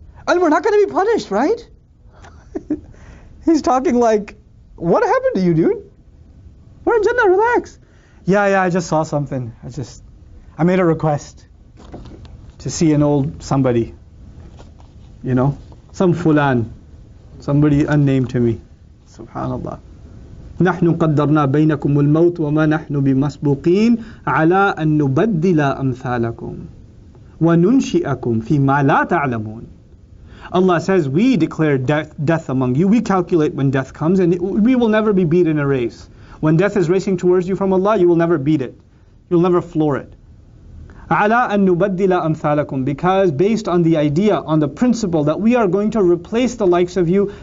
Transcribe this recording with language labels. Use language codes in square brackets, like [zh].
[en] And we're not going to be punished, right? He's talking like, what happened to you, dude? We're in Jannah, relax. Yeah, I just saw something. I made a request to see an old somebody. You know, some fulan, somebody unnamed to me. Subhanallah. [ar] نحن قدرنا بينكم الموت وما نحن بمسبوقين على أن نبدل أمثالكم وننشئكم فيما لا تعلمون. [en] Allah says, we declare death among you. We calculate when death comes, and we will never be beat in a race. When death is racing towards you from Allah, you will never beat it. You'll never floor it. [ar] عَلَىٰ أَن نُبَدِّلَ أَمْثَالَكُمْ. [en] Because based on the idea, on the principle that we are going to replace the likes of you.